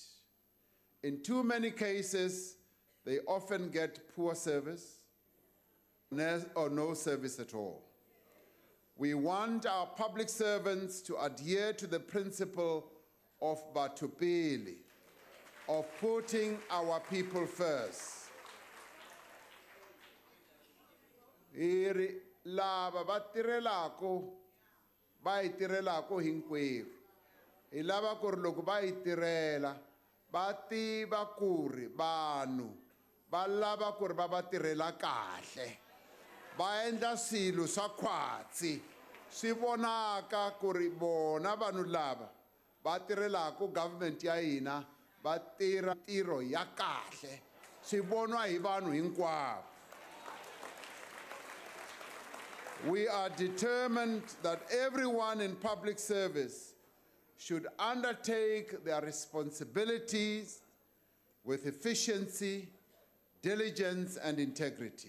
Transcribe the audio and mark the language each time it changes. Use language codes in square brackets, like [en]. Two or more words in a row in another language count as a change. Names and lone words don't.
[en] In too many cases, they often get poor service or no service at all. We want our public servants to adhere to the principle of batupili, of putting our people first. [ts] Lava va tirhelaka hinkwerhu. Hi lava ku ri loko va hi tirhela va tiva ku ri vanhu va lava ku ri va va tirhela kahle. Va endla swilo swa khwatsi swi vonaka ku ri bona vanhu lava va tirhelaka government ya hina va tirha ntirho ya kahle. Swi vonwa hi vanhu hinkwavo. [en] We are determined that everyone in public service should undertake their responsibilities with efficiency, diligence, and integrity.